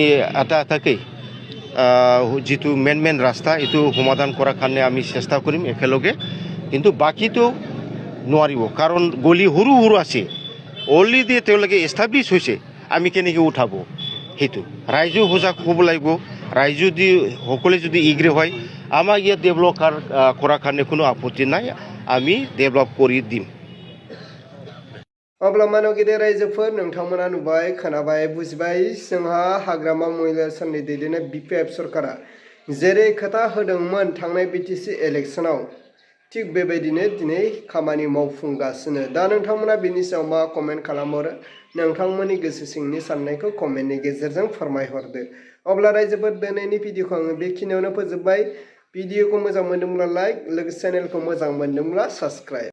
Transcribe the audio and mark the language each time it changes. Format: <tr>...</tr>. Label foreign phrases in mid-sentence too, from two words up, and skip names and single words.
<as>এটাকৈ যিটো মেইন ৰাস্তা এইটো সমাধান কৰাৰ কাৰণে আমি চেষ্টা কৰিম একেলগে কিন্তু বাকীটো নোৱাৰিব কাৰণ গলি সৰু সৰু আছে অলৰেডি তেওঁলোকে এষ্টাব্লিছ হৈছে আমি কেনেকৈ উঠাব সেইটো ৰাইজেও সজাগ হ'ব লাগিব ৰাইজ যদি সকলোৱে যদি এগ্ৰী হয় আমাক ইয়াত ডেভেলপ কৰাৰ কাৰণে কোনো আপত্তি নাই আমি ডেভেলপ কৰি দিম</as> <brx>अब्ला मानव गेदेर रायजोफोर नोंथांमोना नुबाय खोनाबाय बुजिबाय जोंहा हाग्रामा महिला साननि दैदेननाय बिपिएफ सरकारा जेरै खोथा होदोंमोन थांनाय बिटिसि इलेक्शनाव थिग बेबायदिनो दिनै खामानि मावफुंगासिनो दा नोंथांमोना बेनि सायाव मा कमेन्ट खालामहरो नोंथांमोननि गोसो सिंनि साननायखौ कमेन्टनि गेजेरजों फोरमायहरदो अब्ला रायजोफोर दिनैनि भिडिअखौ आङो बेखिनियावनो फोजोबबाय भिडिअखौ मोजां मोनदोंब्ला लाइक लोगोसे चेनेलखौ मोजां मोनदोंब्ला साबस्क्राइब</brx>